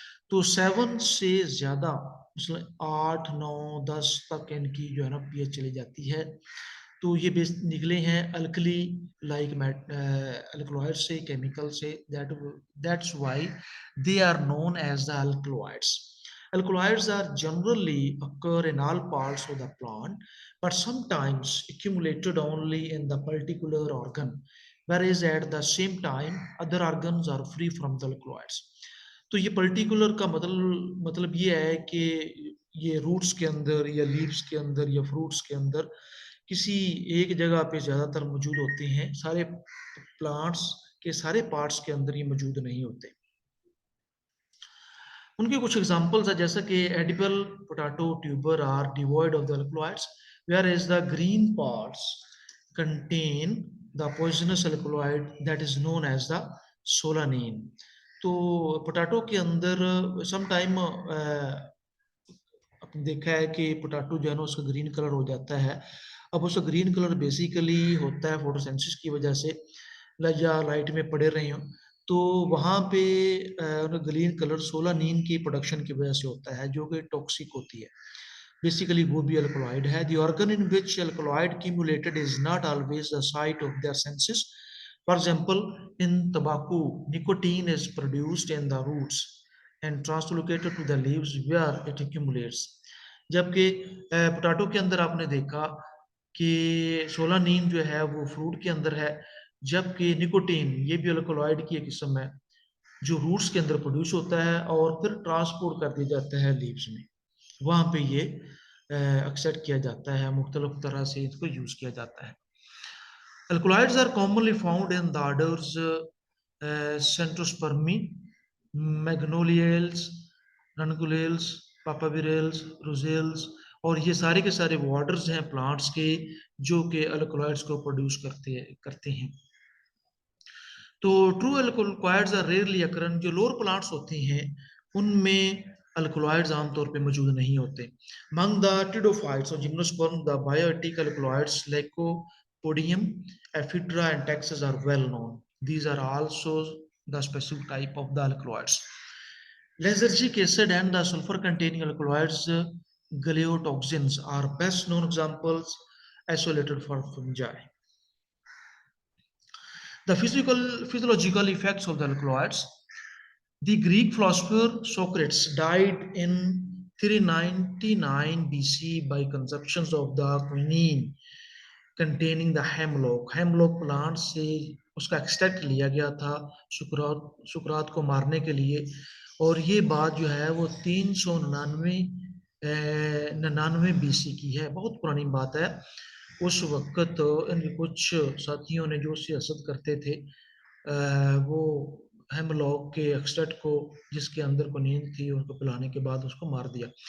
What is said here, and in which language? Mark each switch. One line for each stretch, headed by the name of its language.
Hindi: तो 7 से ज़्यादा मतलब 8 9 10 तक इनकी जो है ना पीएच चली जाती है। तो ये बेस निकले हैं अल्कली लाइक अल्कलॉइड से, केमिकल से,
English: That's why they are known as the alkaloids. Alkaloids are generally occur in all parts of the plant, but sometimes accumulated only in the particular organ, whereas at the same time other organs are free from the alkaloids.
Hindi: तो ये particular का मतलब ये है कि ये roots के अंदर या लीव्स के अंदर या फ्रूट्स के अंदर किसी एक जगह पे ज़्यादातर मौजूद होते हैं, सारे प्लांट्स के सारे पार्ट्स के अंदर ये मौजूद नहीं होते। उनके कुछ एग्जांपल्स है जैसा कि
English: Edible potato tuber are devoid of the alkaloids whereas the green parts contain the poisonous alkaloid that is known as the solanine.
Hindi: तो पोटैटो के अंदर सम टाइम आपने देखा है कि पोटैटो जो है ना उसका ग्रीन कलर हो जाता है। अब उसका ग्रीन कलर बेसिकली होता है फोटोसिंथेसिस की वजह से या लाइट में पड़े रहे हो, तो वहाँ पे ग्रीन कलर सोलानिन की प्रोडक्शन की वजह से होता है जो कि टॉक्सिक होती है। बेसिकली वो भी अल्कलॉइड है।
English: The organ in which alkaloid accumulated is not always the site of their senses. For example, in tobacco, nicotine is produced in the roots and translocated to the leaves where it accumulates.
Hindi: जबकि potato के अंदर आपने देखा कि solanine जो है वो fruit के अंदर है, जबकि निकोटीन ये भी अल्कलॉइड की एक किस्म है जो रूट्स के अंदर प्रोड्यूस होता है और फिर ट्रांसपोर्ट कर दिया जाता है लीव्स में, वहाँ पे ये एक्सेप्ट किया जाता है, मुख्तलिफ तरह से इसको यूज़ किया जाता है।
English: Alkaloids are commonly found in the orders Centrospermi, Magnoliales, Ranunculales, Papaverales, Rosales,
Hindi: और ये सारे के सारे वो ऑर्डर्स हैं प्लांट्स के जो कि अल्कलॉइड्स को प्रोड्यूस करते हैं। तो
English: true alkaloids are rarely occur in,
Hindi: जो लोअर प्लांट्स होते हैं उनमें अल्कलॉइड्स आमतौर पे मौजूद नहीं होते।
English: Among the pteridophytes or gymnosperm, the biotic alkaloids Lycopodium, ephedra, and taxus are well known. These are also the specific type of the alkaloids. Lysergic acid and the sulfur-containing alkaloids, galeotoxins, are best known examples isolated for fungi. The physiological effects of the alkaloids. The Greek philosopher Socrates died in 399 BC by consumption of the quinine containing the hemlock.
Hindi: Hemlock plant से उसका extract लिया गया था सुकरात को मारने के लिए, और ये बात जो है वो 399 बीसी की है, बहुत पुरानी बात है। उस वक्त इनके कुछ साथियों ने जो सियासत करते थे वो हेमलॉक के एक्सट्रैक्ट को जिसके अंदर को नींद थी उनको पिलाने के बाद उसको मार दिया।